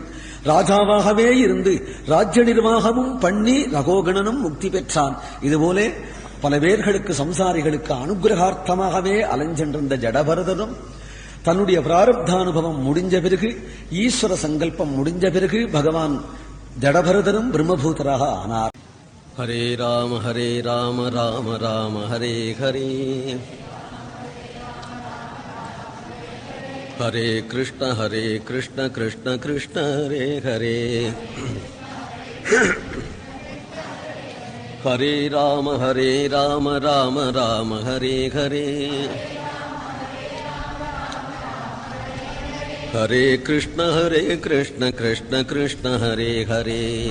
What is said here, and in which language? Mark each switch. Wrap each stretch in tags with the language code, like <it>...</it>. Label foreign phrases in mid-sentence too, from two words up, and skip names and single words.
<ta>ராஜாவாகவே இருந்து ராஜ்ய நிர்வாகமும் பண்ணி ரகோகணனும் முக்தி பெற்றான். இதுபோல பல பேர்களுக்கு சம்சாரிகளுக்கு அனுகிரகார்த்தமாகவே அலைஞ்சென்றிருந்த ஜடபரதனும் தன்னுடைய பிராரப்தானுபவம் முடிஞ்ச பிறகு, ஈஸ்வர சங்கல்பம் முடிஞ்ச பிறகு பகவான் ஜடபரதரும் பிரம்மபூதராக ஆனார்.</ta> <sa>हरे राम राम राम हरे हरे, हरे कृष्ण कृष्ण कृष्ण हरे हरे, हरे राम राम राम हरे हरे, हरे कृष्ण कृष्ण कृष्ण हरे हरे,</sa>